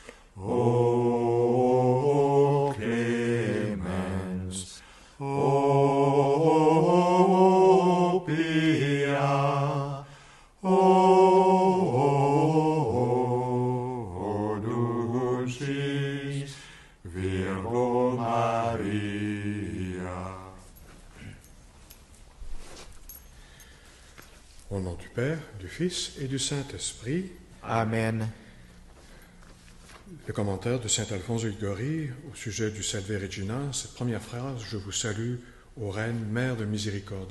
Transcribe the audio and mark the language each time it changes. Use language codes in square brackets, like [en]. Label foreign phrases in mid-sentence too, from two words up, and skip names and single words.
[la] O clemens, o pia, o dulcis Virgo Maria. [fr] Au nom du Père, du Fils et du Saint-Esprit. Amen. Le commentaire de saint Alphonse de Liguori au sujet du Salve Regina, cette première phrase, je vous salue, ô Reine, Mère de miséricorde.